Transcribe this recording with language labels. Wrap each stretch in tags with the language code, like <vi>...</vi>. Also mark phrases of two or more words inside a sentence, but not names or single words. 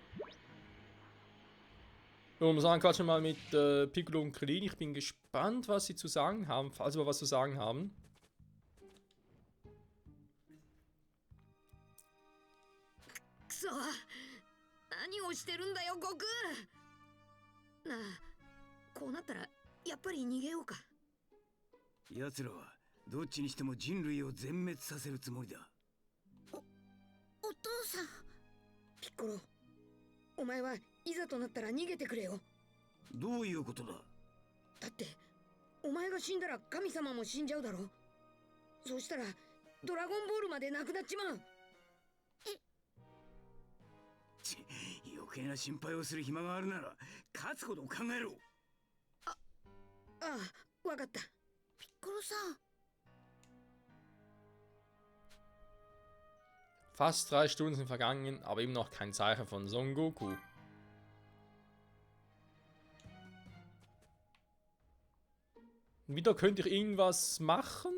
<de>So, wir sagen quatschen mal mit Piccolo und Krillin. Ich bin gespannt, was sie zu sagen haben, falls wir was zu sagen haben. So,</de> <ja>何をしてるんだよ、悟空。なあ、こうなったらやっぱり逃げようか。奴らはどっちにしても人類を全滅させるつもりだ。お父さん。ピッコロ、お前はいざとなったら逃げてくれよ。どういうことだ。だってお前が死んだら神様も死んじゃうだろ。そうしたらドラゴンボールまでなくなっちまう。余計な心配をする暇があるなら勝つことを考えろ。ああ、わかった。ピッコロさん。</ja> <de>Fast 3 Stunden sind vergangen, aber eben noch kein Zeichen von Son Goku. Wieder könnte ich irgendwas machen.</de>